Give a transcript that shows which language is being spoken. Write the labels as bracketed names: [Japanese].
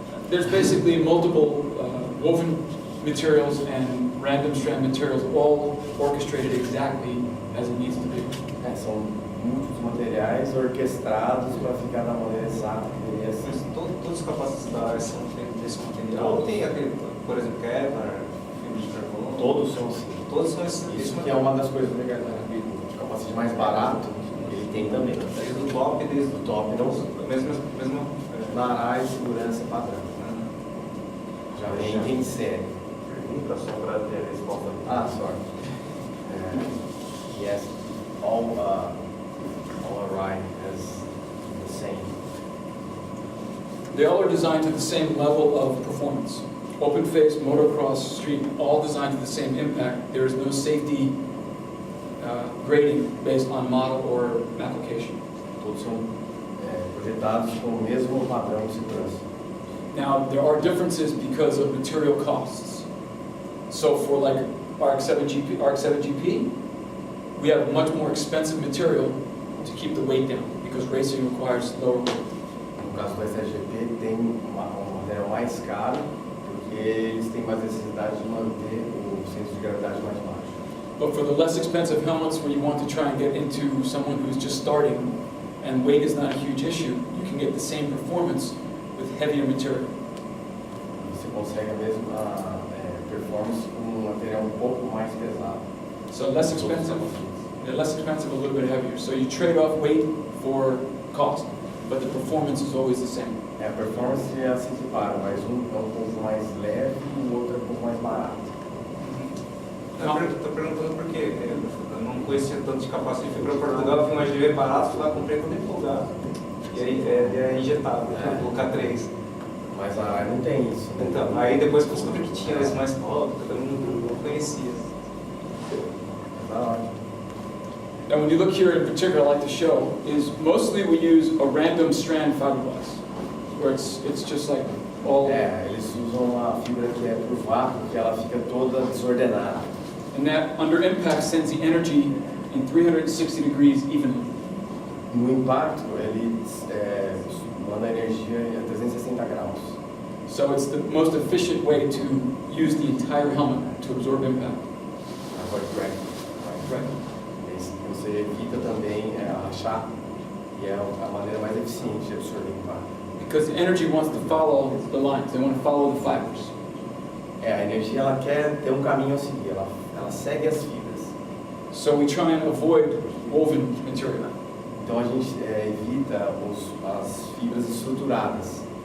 [English] There's basically multiple woven materials and random strand materials, all orchestrated exactly as it needs to be. [Portuguese] São muitos materiais orquestrados para ficar da maneira exata que deveria ser. Mas todos os capacetes da Arai são feitos desse material? Ou tem aquele, por exemplo, Kevlar, fibra de carbono? Todos são assim. Todos são esse Isso que é material. uma das coisas legais da vida. O capacete mais barato, ele tem também. Desde o top, desde O top não. mesmo Na Arai, segurança padrão. Já vem em série. pergunta só para ter a resposta. [English] Sorry. Yes, all Arai has the same. They all are designed to the same level of performance. Open face, motocross, street, all designed to the same impact. There is no safety grading based on model or application. [Portuguese] Todos são projetados com o mesmo padrão de segurança. [English] Now, there are differences because of material costs. So for like RX-7GP, we have much more expensive material to keep the weight down because racing requires lower weight. [Portuguese] No caso do SGP, tem um material mais caro, porque eles têm mais necessidade de manter o centro de gravidade mais baixo. [English] But for the less expensive helmets, where you want to try and get into someone who's just starting and weight is not a huge issue, you can get the same performance with heavier material. [Portuguese] Você consegue a mesma performance com um material um pouco mais pesado. [English] So less expensive, they're less expensive, a little bit heavier. So you trade off weight for cost, but the performance is always the same. [Portuguese] A performance se equipara, mas um é um pouco mais leve e o outro é um pouco mais barato. Estou perguntando porque eu não conhecia tanto de capacete. Fui para Portugal, vi mais GV barato, fui lá, comprei quando empolgado. E aí é injetado, o K3. Mas a Arai não tem isso. Né? Então, aí depois que eu descobri que tinha esse mais top, eu não conhecia. Tá ótimo. [English] Now when you look here in particular, I like to show, is mostly we use a random strand fiberglass, where it's just like all, [Portuguese] Eles usam uma fibra que é por vácuo, que ela fica toda desordenada. [English] and that under impact sends the energy in 360 degrees evenly. [Portuguese] No impacto, ele manda energia a 360 graus. [English] So it's the most efficient way to use the entire helmet to absorb impact. [Portuguese] Agora, [English] Right. [Portuguese] Você evita também rachar, e é a maneira mais eficiente de absorver impacto. [English] Because the energy wants to follow the lines, they want to follow the fibers. [Portuguese] A energia ela quer ter um caminho a seguir, ela segue as fibras. [English] So we try and avoid woven material. [Portuguese] Então a gente evita as fibras estruturadas.